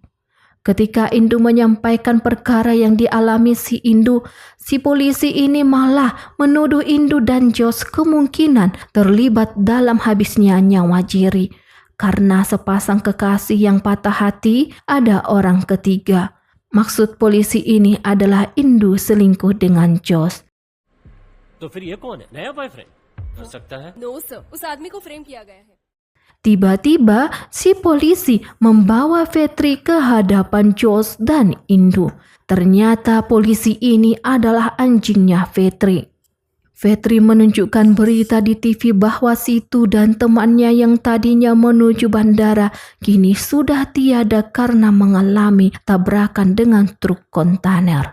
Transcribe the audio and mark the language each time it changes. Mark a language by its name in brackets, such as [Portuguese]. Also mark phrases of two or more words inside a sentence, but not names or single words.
[Indonesian] Ketika Indu menyampaikan perkara yang dialami si Indu, si polisi ini malah menuduh Indu dan Jos kemungkinan terlibat dalam habisnya nyawa Jerry. Karena sepasang kekasih yang patah hati, ada orang ketiga. Maksud polisi ini adalah Indu selingkuh dengan Jos. [Hindi] तो फिर ये कौन है? नया बॉयफ्रेंड हो सकता है। [English] no sir, [Hindi] उस आदमी को फ्रेम किया गया है। [Indonesian] Tiba-tiba si polisi membawa Vetri ke hadapan Jos dan Indu. Ternyata polisi ini adalah anjingnya Vetri. Vetri menunjukkan berita di TV bahwa Situ dan temannya yang tadinya menuju bandara kini sudah tiada karena mengalami tabrakan dengan truk kontainer.